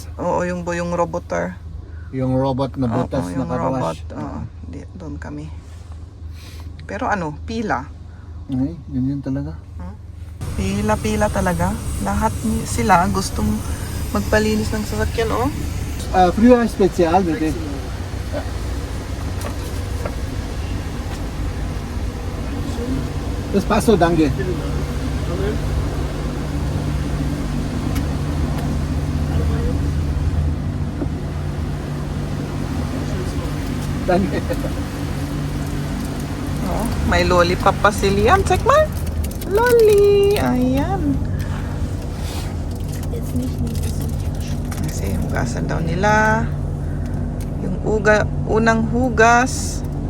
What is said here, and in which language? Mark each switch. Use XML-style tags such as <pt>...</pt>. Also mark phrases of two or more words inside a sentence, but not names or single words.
<tl>Oo, yung roboter. Yung robot na butas Oo, na yung robot. karawash. Oo, doon kami. Pero ano, pila. Ay, ganyan talaga. Pila-pila talaga. Lahat sila gustong magpalinis ng sasakyan, oh.</tl> <de>Früher special, bitte. Das passt so, danke. Danke.</de> <tl>Oh, may lollipop pa si Liam. Check mo. Lolly. Ayan. Kasi hugasan daw nila. Yung unang hugas.</tl>